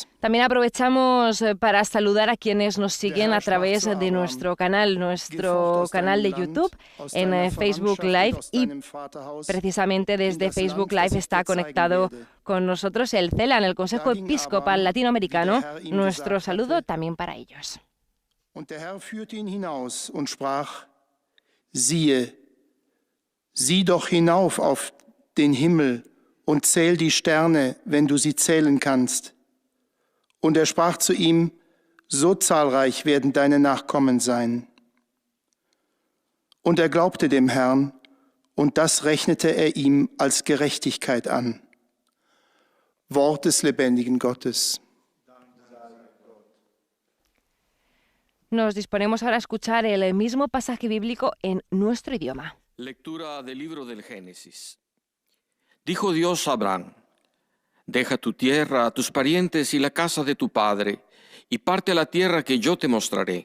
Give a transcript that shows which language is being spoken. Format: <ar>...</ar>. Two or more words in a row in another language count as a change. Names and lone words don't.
<es>También aprovechamos para saludar a quienes nos siguen a través de nuestro canal de YouTube, en Facebook Live, y precisamente desde Facebook Live está conectado con nosotros el CELAN, el Consejo Episcopal Latinoamericano. Nuestro saludo también para ellos.</es> <de>Und der Herr führte ihn hinaus und sprach: Siehe, sieh doch hinauf auf den Himmel und zähl die Sterne, wenn du sie zählen kannst. Und er sprach zu ihm: So zahlreich werden deine Nachkommen sein. Und er glaubte dem Herrn, und das rechnete er ihm als Gerechtigkeit an. Wort des lebendigen Gottes.</de> <es>Nos disponemos ahora a escuchar el mismo pasaje bíblico en nuestro idioma. Lectura del libro del Génesis. Dijo Dios a Abraham: deja tu tierra, a tus parientes y la casa de tu padre, y parte a la tierra que yo te mostraré.</es>